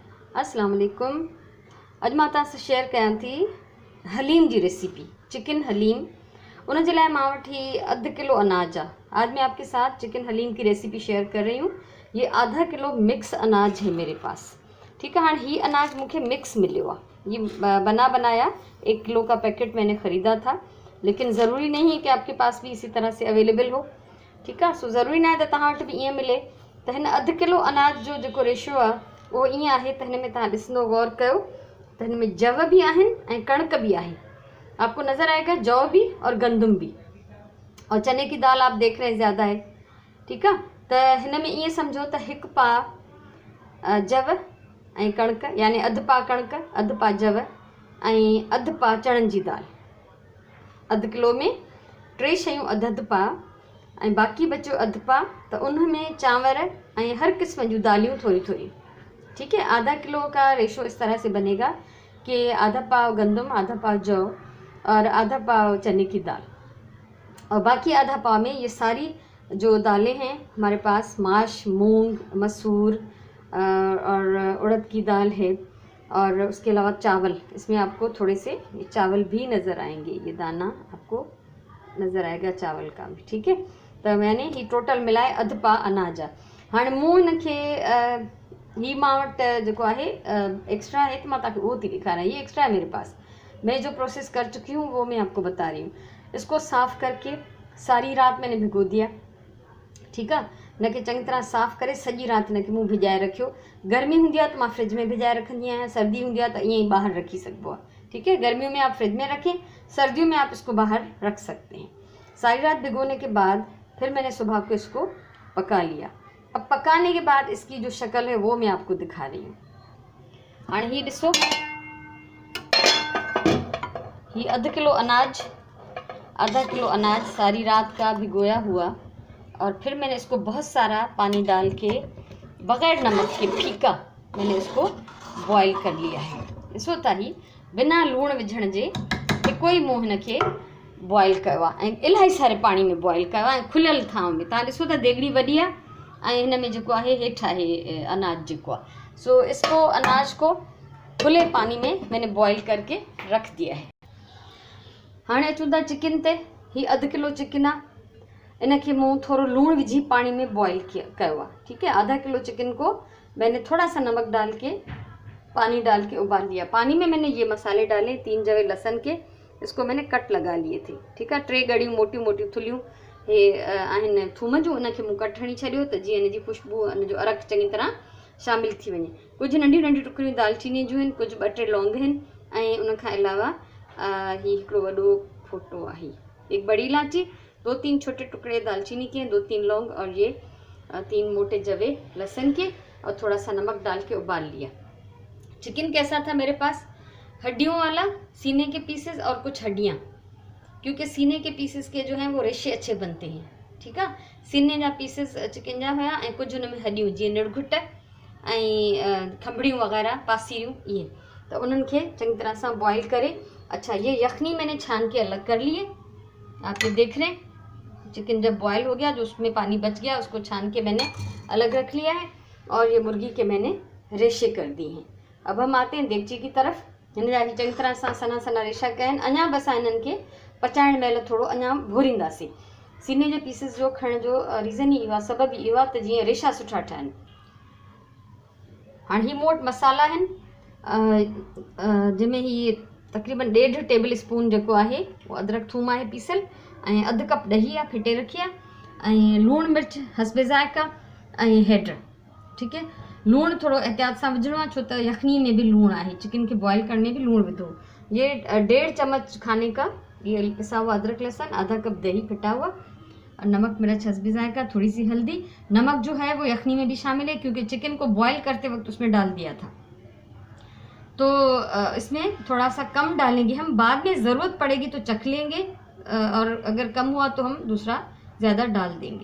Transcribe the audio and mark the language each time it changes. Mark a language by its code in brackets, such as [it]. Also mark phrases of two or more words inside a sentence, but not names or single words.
[ar] السلام عليكم. [sd] अॼु मां तव्हां सां शेयर कयां थी हलीम जी रेसिपी, चिकन हलीम। उन जे लाइ मां वठी 1/2 किलो अनाज आहे। [ur] آج میں آپ کے ساتھ چکن حلیم کی ریسیپی شیئر کر رہی ہوں۔ یہ آدھا کلو مکس اناج ہے میرے پاس. ٹھیک ہے, [sd] हाँ ही अनाज मूंखे मिक्स मिलियो आहे। [ur] یہ بنا بنایا 1 کلو کا پیکٹ میں نے خریدا تھا، لیکن ضروری نہیں ہے کہ آپ کے پاس بھی اسی طرح سے اویلیبل ہو. ٹھیک ہے, [sd] सो ज़रूरी ना है त तव्हां वटि बि ईअं मिले। त हिन 1/2 किलो अनाज जो जेको रेशियो आहे वो ईअं आहे त हिन में तव्हां ॾिसंदो गौर कयो त हिन में जव भी आहिनि ऐं कणिक भी आहे। [ur] آپ کو نظر آئے گا جو بھی اور گندم بھی، اور چنے کی دال آپ دیکھ رہے ہیں زیادہ ہے. ٹھیک ہے, [sd] त हिन में ईअं सम्झो त 1 पा जव ऐं कणिक, यानी 1/2 पा कणिक, 1/2 पा जव ऐं 1/2 पा चणनि जी दाल। 1/2 किलो में 3 शयूं 1/2 पा ऐं बाक़ी बचो 1/2 पा, त उन में चांवर ऐं हर क़िस्म जूं दालियूं थोड़ी थोड़ी। [ur] ٹھیک ہے، آدھا کلو کا ریشو اس طرح سے بنے گا کہ آدھا پاؤ گندم، آدھا پاؤ جو اور آدھا پاؤ چنے کی دال، اور باقی آدھا پاؤ میں یہ ساری جو دالیں ہیں ہمارے پاس، ماش، مونگ، مسور اور اڑد کی دال ہے، اور اس کے علاوہ چاول. اس میں آپ کو تھوڑے سے یہ چاول بھی نظر آئیں گے، یہ دانہ آپ کو نظر آئے گا چاول کا بھی. ٹھیک ہے، تو میں نے ہی ٹوٹل ملائے 1/2 [sd] पा अनाज आहे। हाणे मूं हिनखे ही मां वटि जेको आहे [ur] ایکسٹرا ہے، تو میں تاکہ وہ [sd] थी दिखाना। [ur] یہ ایکسٹرا ہے میرے پاس، میں جو پروسیس کر چکی ہوں وہ میں آپ کو بتا رہی ہوں. اس کو صاف کر کے ساری رات میں نے بھگو دیا. ٹھیک ہے, [sd] इनके चंगी तरह साफ़ करे सॼी रात इनके मूं भिजाए रखियो। गर्मी हूंदी आहे तो मैं फ्रिज में भिजाए रखंदी आहियां, सर्दी हूंदी आहे तो ईअं ही बाहर रखी सघिबो आहे। [ur] ٹھیک ہے، گرمیوں میں آپ فریج میں رکھیں، سردیوں میں آپ اس کو باہر رکھ سکتے ہیں. ساری رات بھگونے کے بعد پھر میں نے صبح کو اس کو پکا لیا. اب پکانے کے بعد اس کی جو شکل ہے وہ میں آپ کو دکھا رہی ہوں. [sd] हाँ ही ॾिसो, [ur] یہ 1/2 کلو اناج، آدھا کلو اناج ساری رات کا بھگویا ہوا، اور پھر میں نے اس کو بہت سارا پانی ڈال کے بغیر نمک کے پھیکا میں نے اس کو بوائل کر لیا ہے. [sd] ॾिसो था, ही बिना लूण विझण जे हिकु ई मूं हिनखे बॉयल कयो आहे ऐं इलाही सारे पानी में बॉयल कयो आहे ऐं खुलियल थांव में। तव्हां ॾिसो था देगड़ी वॾी आहे ऐं हिन में जेको आहे हेठि आहे अनाज जेको आहे। [ur] سو اس کو اناج کو کھلے پانی میں میں نے بوائل کر کے رکھ دیا ہے. [sd] हाणे अचूं था चिकन ते। ही 1/2 किलो चिकन आहे, इनके मूं थोड़ा लूण विझी पानी में बॉयल कयो आहे। [ur] ٹھیک ہے، آدھا کلو چکن کو میں نے تھوڑا سا نمک ڈال کے پانی ڈال کے ابال لیا. پانی میں میں نے یہ مسالے ڈالے، 3 جوے لہسن کے، اس کو میں نے کٹ لگا لیے تھے. ٹھیک ہے, [sd] 3 गड़ियूं मोटियूं मोटियूं थुलियूं हे आहिनि थूम जूं, उनखे मूं कट हणी छॾियो त जीअं हिनजी खुशबू, हिनजो अरक चङी तरह शामिल थी वञे। कुछ नंढियूं नंढियूं टुकड़ियूं दालचीनी जूं आहिनि, कुछ 2-3 लौंग आहिनि, ऐं उनखां अलावा ही हिकिड़ो वॾो फोटो आहे, [ur] ایک بڑی الائچی، 2-3 چھوٹے ٹکڑے دارچینی کے، 2-3 لونگ، اور یہ 3 موٹے جوے لہسن کے، اور تھوڑا سا نمک ڈال کے ابال لیا. چکن کیسا تھا میرے پاس، ہڈیوں والا، سینے کے پیسز اور کچھ ہڈیاں، کیونکہ سینے کے پیسز کے جو ہیں وہ ریشے اچھے بنتے ہیں. ٹھیک ہے, [sd] सीने जा पीसेस चिकन जा हुआ ऐं कुछ उनमें हड्डियूं, जीअं निड़घुट ऐं खंभड़ियूं वग़ैरह, पासीरियूं, ये तो उन्हनि खे चंगी तरह से बॉयल करे। [ur] اچھا، یہ یخنی میں نے چھان کے الگ کر لیے۔ آپ یہ دیکھ رہے ہیں، چکن جب بوائل ہو گیا، جو اس میں پانی بچ گیا اس کو چھان کے میں نے الگ رکھ لیا ہے، اور یہ مرغی کے میں نے ریشے کر دیے ہیں. اب ہم آتے ہیں دیگچی کی طرف. [sd] हिन जा चंगी तरह सां सना सना रेशा कया आहिनि। अञा बस हिननि खे पचाइण महिल थोरो अञा भोरींदासीं। सीने जे पीसिस जो खणण जो रीज़न ही इहो आहे, सबबु इहो आहे त जीअं रेशा सुठा ठहनि। हाणे ही मूं वटि मसाला आहिनि, जंहिंमें ही तक़रीबन 1.5 टेबल स्पून जेको आहे वो अदरक थूम आहे पीसियल, ऐं 1/2 कप ॾही आहे फिटे रखी आहे, ऐं लूणु मिर्च हस्बे ज़ाइक़ा ऐं हैड। [ur] ٹھیک ہے, [sd] लूण थोड़ा एहतियात से विझणो आहे, छो त यखनी में भी लूण आहे, [ur] چکن کے بوائل کرنے میں بھی [sd] लूण विधो। [ur] یہ 1.5 چمچ کھانے کا یہ پسا ہوا ادرک لہسن، آدھا کپ دہی پھٹا ہوا، اور نمک مرچ حسب ذائقہ، تھوڑی سی ہلدی. نمک جو ہے وہ یخنی میں بھی شامل ہے، کیونکہ چکن کو بوائل کرتے وقت اس میں ڈال دیا تھا، تو اس میں تھوڑا سا کم ڈالیں گے ہم، بعد میں ضرورت پڑے گی تو چکھ لیں گے، اور اگر کم ہوا تو ہم دوسرا زیادہ ڈال دیں گے.